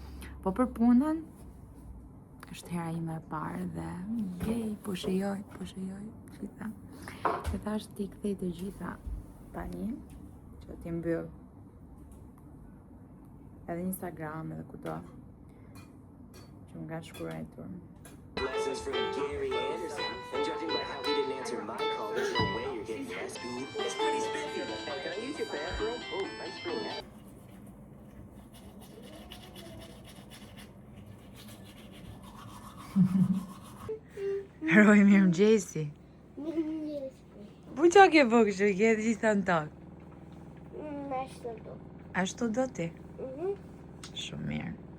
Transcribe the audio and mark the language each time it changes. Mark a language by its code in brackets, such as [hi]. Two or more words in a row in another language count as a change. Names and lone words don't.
[sq] Po për punën është hera ime e parë dhe jej, po shijoj gjitha. Dhe thash ti kthej të gjitha tani që ti mbyll edhe Instagram edhe kudo që më ka shkruar. [en] Lessons from Gary Anderson. And judging by how he didn't answer my call, there's no way you're getting less food. It's pretty spiffy. Hey, can I use your bathroom? Oh, nice room. [sq] Heroj, mirëmëngjesi. Po qa ke bo kështu, ke gjitha në tokë? Ashtu do. Ashtu do ti? Shumë mirë.